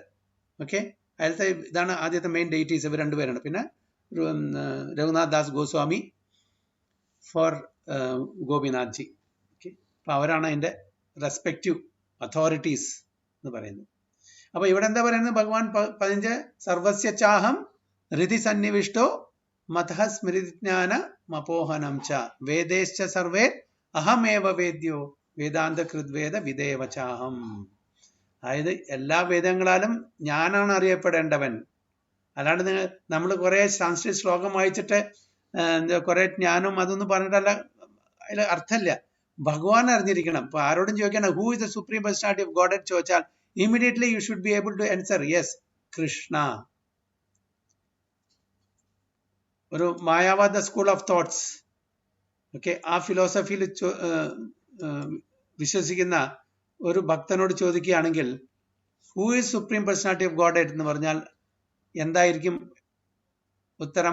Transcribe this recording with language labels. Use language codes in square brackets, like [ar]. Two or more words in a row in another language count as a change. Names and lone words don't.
[ml] ഓക്കെ, അതിലത്തെ ഇതാണ് ആദ്യത്തെ [en] main deities, [ml] ഇവർ 2 പേരാണ്. പിന്നെ രഘുനാഥ് ദാസ് ഗോസ്വാമി ഫോർ ഗോപിനാഥ്ജി. ഓക്കെ, അപ്പൊ അവരാണ് അതിന്റെ [en] respective authorities [ml] എന്ന് പറയുന്നത്. അപ്പൊ ഇവിടെ എന്താ പറയുന്നത്? ഭഗവാൻ 15 [sa] സർവസ്യ ചാഹം ഹൃദി സന്നിവിഷ്ടോ മതഃ സ്മൃതിജ്ഞാന മപോഹനം ച വേദേശ്ച സർവേ അഹമേവ വേദ്യോ വേദാന്ത കൃദ്വേദ വിദേവ ചാഹം. [ml] അതായത് എല്ലാ വേദങ്ങളാലും ഞാനാണ് അറിയപ്പെടേണ്ടവൻ. അല്ലാണ്ട് നമ്മൾ കുറെ സംസ്കൃത ശ്ലോകം വായിച്ചിട്ട് കുറെ ജ്ഞാനം അതൊന്നും പറഞ്ഞിട്ടല്ല, അതിൽ അർത്ഥമില്ല. ഭഗവാൻ അറിഞ്ഞിരിക്കണം. ഇപ്പൊ ആരോടും ചോദിക്കണം [en] who is the supreme personality of God [ml] എന്ന് ചോദിച്ചാൽ [en] immediately you should be able to answer yes, Krishna. [ml] ഒരു മായാവാദ [en] school of thoughts, [ml] ഓക്കെ, ആ ഫിലോസഫിയിൽ വിശ്വസിക്കുന്ന ഒരു ഭക്തനോട് ചോദിക്കുകയാണെങ്കിൽ [en] who is supreme personality of God [ml] എന്ന് പറഞ്ഞാൽ എന്തായിരിക്കും ഉത്തരം?